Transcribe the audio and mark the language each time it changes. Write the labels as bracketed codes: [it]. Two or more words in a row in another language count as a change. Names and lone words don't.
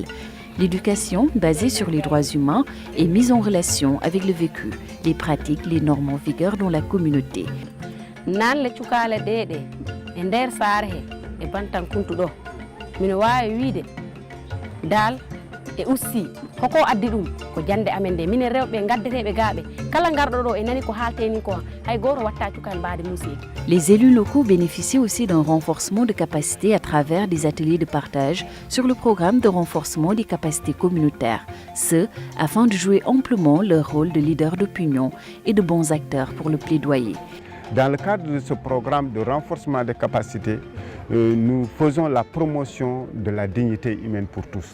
[fr] L'éducation, basée sur les droits humains, est mise en relation avec le vécu, les pratiques, les normes en vigueur dans la communauté. [ff] e aussi koko addi ɗum ko jande amen de minen rewɓe gaddeteɓe gaaɓe kala garɗo ɗo e nani ko haalteni ko hay goto watta cukal mbaade musiki. [fr] Les élus locaux bénéficient aussi d'un renforcement de capacités à travers des ateliers de partage sur le programme de renforcement des capacités communautaires, ce afin de jouer amplement leur rôle de leader d'opinion et de bons acteurs pour le plaidoyer. Dans le cadre de ce programme de renforcement des capacités, nous faisons la promotion de la dignité humaine pour tous.